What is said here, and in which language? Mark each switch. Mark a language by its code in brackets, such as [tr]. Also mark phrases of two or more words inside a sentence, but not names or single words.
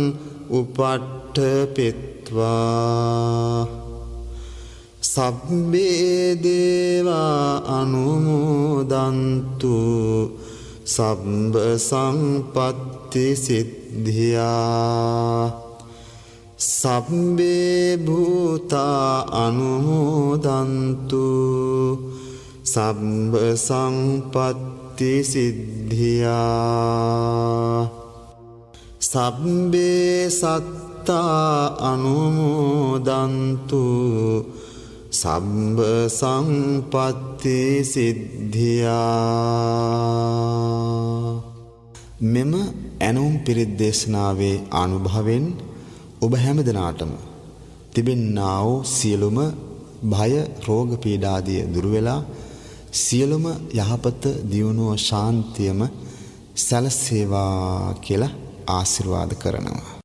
[pi] උපට්ඨපෙත්වා සබ්බේ දේවා අනුමෝදන්තු සබ්බ සම්පත්ති සිද්ධියා සබ්බේ භූතා අනුමෝදන්තු සබ්බ සම්පත්ති සිද්ධියා සබ්බේ සත්තා අනුමෝදන්තු සබ්බ සම්පත්ති සිද්ධියා. [si] මෙම ඇනෝම් පිරිත් දේශනාවේ අනුභවෙන් ඔබ හැම දිනාටම තිබෙන්නා වූ සියලුම භය රෝග පීඩාදිය දුරු වෙලා සියලුම යහපත දියුණුව ශාන්තියම සැලසේවා කියලා ආශිර්වාද කරනවා.